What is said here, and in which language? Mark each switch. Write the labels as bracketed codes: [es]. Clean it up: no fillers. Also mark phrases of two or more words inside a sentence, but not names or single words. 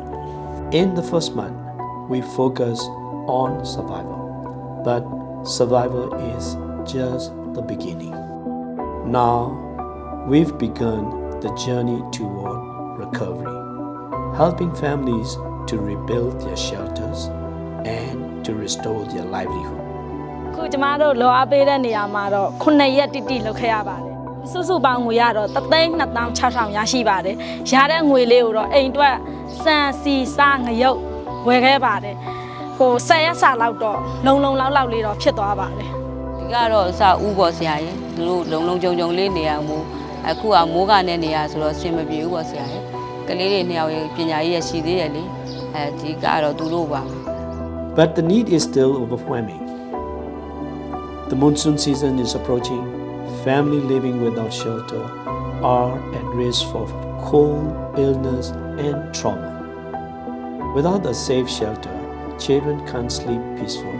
[en] In the first month, we focused on survival, but survival is just the beginning. Now, we've begun the journey toward recovery, helping families to rebuild their shelters and to restore their livelihood. [my] ခုကျမတို့လောအားပေးတဲ့နေရာမှာတော့9ရက်တိတိလုပ်ခဲ့ရပါတယ်။စုစုပေါင်းငွေရတော့3,260,000ရရှိပါတယ်။ရတဲ့ငွေလေးကိုတော့အိမ်အတွက်စံစီစားငရုတ်ဝယ်ခဲ့ပါတယ်။10ရက်စာလောက်တော့လုံလောက်လေးတော့ဖြစ်သွားပါတယ်။ ဒီကတော့အစဦးပေါ်ဆရာကြီးတို့လုံကြုံလေးနေရမို့အခုကမိုးကနေနေရဆိုတော့အဆင်မပြေဘူးပေါ့ဆရာကြီးကလေးတွေနှစ်ယောက်ရဲ့ပညာရေးရရှိသေးတယ်လေဒီကတော့သူတို့ပါ [en] But the need is still overwhelming. The monsoon season is approaching. Families living without shelter are at risk for cold, illness, and trauma. Without a safe shelter, children can't sleep peacefully.